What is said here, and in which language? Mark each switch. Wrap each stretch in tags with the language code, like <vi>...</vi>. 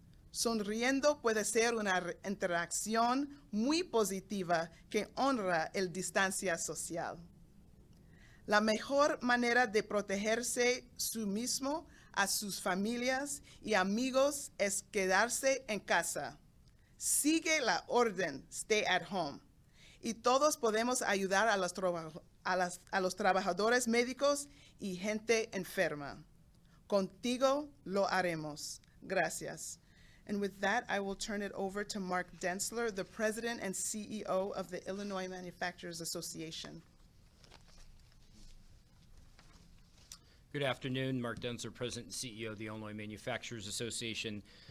<es>Sonriendo puede ser una interacción muy positiva que honra la distancia social. La mejor manera de protegerse sí mismo, a sus familias y amigos es quedarse en casa. Sigue la orden,</es> <en>stay at home.</en> <es>Y todos podemos ayudar a los trabajadores médicos y gente enferma. Contigo lo haremos. Gracias.</es> <en>And with that, I will turn it over to Mark Densler, the President and CEO of the Illinois Manufacturers Association. Good afternoon, Mark Densler, President and CEO of the Illinois Manufacturers Association.</en>